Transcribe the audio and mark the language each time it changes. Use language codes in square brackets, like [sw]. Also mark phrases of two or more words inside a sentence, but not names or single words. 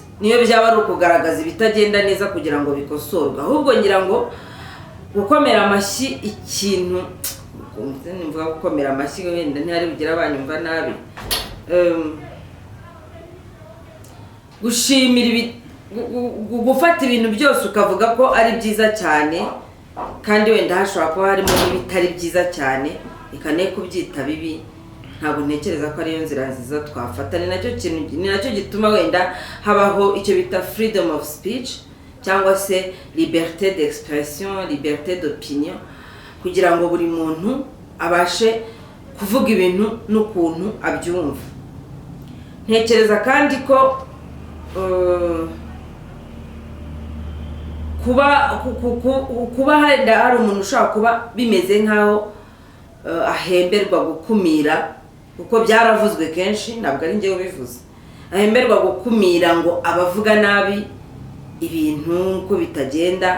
[rw] Niyo byaba ari ukugaragaza ibitagenda neza kugira ngo bikosorwe, ahubwo ngira ngo gukomera amashyi ikintu, mvuga gukomera amashyi wenda ntihari bugira abanyumva nabi, gushimira gufata ibintu byose ukavuga ko ari byiza cyane, kandi wenda hashobora kuba harimo n'ibitari byiza cyane, ikane kubyita bibi. Ntabwo ntekereza ko ariyo nzira nziza twafata. Ni nacyo gituma wenda habaho icyo bita [en] freedom of speech, [rw] cyangwa se [fr] liberté d'expression, liberté d'opinion, [rw] kugira ngo buri muntu abashe kuvuga ibintu n'ukuntu abyumva. Ntekereza kandi ko kuba hari umuntu ushaka kuba bimeze nkaho ahemberwa gukumira, kuko byaravuzwe kenshi, ntabwo ari njye ubivuze, ahemberwa gukumira ngo abavuga nabi ibintu ko bitagenda.